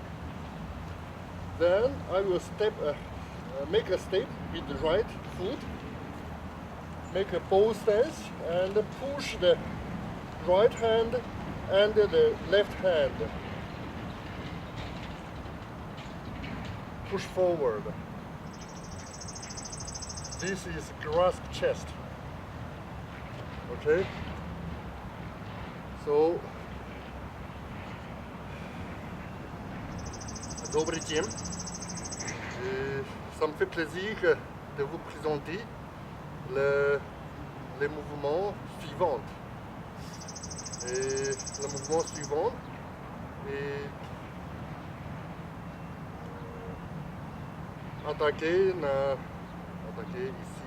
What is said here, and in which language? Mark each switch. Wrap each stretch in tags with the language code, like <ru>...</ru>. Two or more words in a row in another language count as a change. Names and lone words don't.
<en>Then I will make a step with the right foot, make a bow stance, and push the right hand and the left hand. Push forward. This is grasp chest. Okay, so</en> <ru>добрый день.</ru> <fr>Ça me fait plaisir de vous présenter les mouvements suivants. Et le mouvement suivant est attaquer ici.</fr>